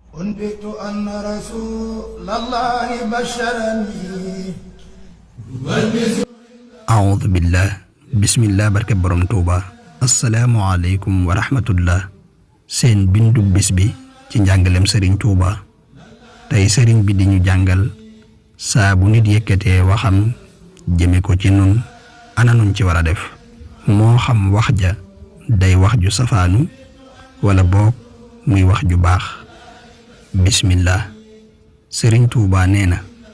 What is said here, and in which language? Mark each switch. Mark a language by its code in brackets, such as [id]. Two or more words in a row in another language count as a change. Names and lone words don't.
[ar] أنبئت أن رسول الله بشرني أعوذ بالله بسم الله [wo] barke borom Tuuba [ar] السلام عليكم ورحمة الله [wo] seen bindu bis bi ci njàngalem sëriñ Tuuba tey sëriñ bi di ñu jàngal saa bu nit yëkkatee waxam jëme ko ci nun ana nuñ ci war a def moo xam wax ja day wax ju safaanu wala boog muy wax ju baax bismillah sëriñ Tuuba nee na